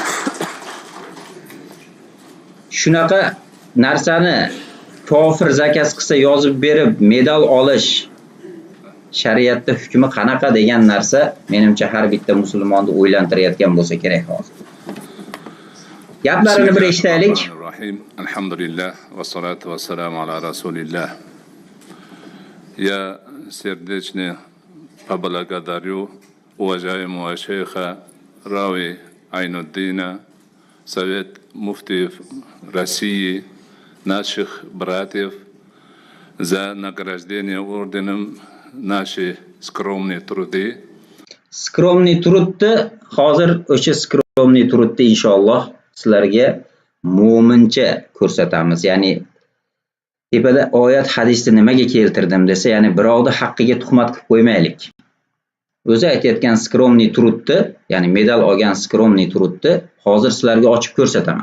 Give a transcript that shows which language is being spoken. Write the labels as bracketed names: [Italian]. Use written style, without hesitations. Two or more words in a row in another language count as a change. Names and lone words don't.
[Uzbek] Shunaqa narsani kofir zakaz qilsa yozib berib medal olish shariatda hukmi qanaqa degan narsa menimcha har bitta musulmonni o'ylantirayotgan bo'lsa kerak hozir. Gaplarini bir eshitaylik. [Arabic] الحمد لله والصلاة والسلام على رسول الله. [Russian] Я сердечно поблагодарю уважаемого шейха Рави Айнуддина, Совет муфтиев России, наших братьев за награждение орденом наши скромные труды. [Uzbek] Скромный trudni hozir o'sha скромный trudni inshaalloh sizlarga mo'mincha ko'rsatamiz. Ya'ni tepada oyat hadisni nimaga keltirdim desa, ya'ni birovni haqqiga tuhmat qilib qo'ymaylik. O'zi aytayotgan скромный trudni, ya'ni medal olgan скромный trudni hozir sizlarga ochib ko'rsataman.